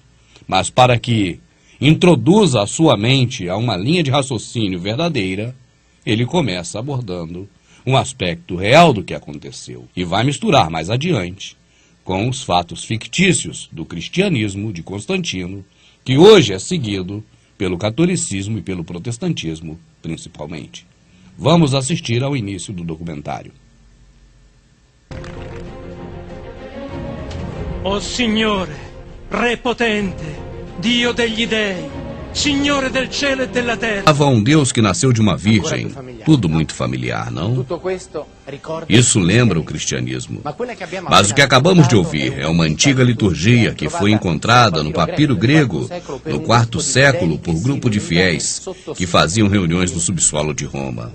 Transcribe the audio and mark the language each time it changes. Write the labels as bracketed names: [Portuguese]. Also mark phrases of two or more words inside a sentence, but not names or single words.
[Portuguese] Mas para que introduza a sua mente a uma linha de raciocínio verdadeira, ele começa abordando um aspecto real do que aconteceu e vai misturar mais adiante com os fatos fictícios do cristianismo de Constantino, que hoje é seguido pelo catolicismo e pelo protestantismo, principalmente. Vamos assistir ao início do documentário. [Italian] O Signore, Re potente, Dio degli dei, Signore del cielo e della terra. [Portuguese] Há um Deus que nasceu de uma virgem. Tudo muito familiar, não? Isso lembra o cristianismo. Mas o que acabamos de ouvir é uma antiga liturgia que foi encontrada no papiro grego no 4º século por grupo de fiéis que faziam reuniões no subsolo de Roma.